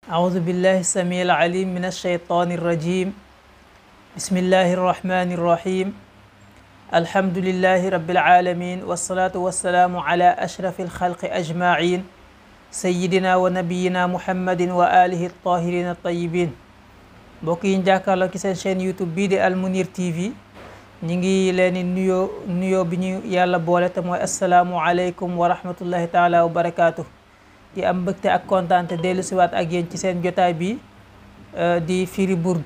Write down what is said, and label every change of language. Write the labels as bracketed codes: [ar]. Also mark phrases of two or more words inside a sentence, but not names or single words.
[ar] أعوذ بالله السميع العليم من الشيطان الرجيم. بسم الله الرحمن الرحيم. الحمد لله رب العالمين، والصلاة والسلام على أشرف الخلق أجمعين، سيدنا ونبينا محمد وآله الطاهرين الطيبين. [wo] mbokk yi jàkkaarloo ci seen chaîne YouTube bii di Al Mounir TV, ñi ngi leen di nuyoo bi ñu yàlla boole te mooy [ar] السلام عليكم ورحمة الله تعالى وبركاته. [wo] di am mbëgte ak kontaante dellu siwaat ak yéen ci seen jotaay bi di firi burdu.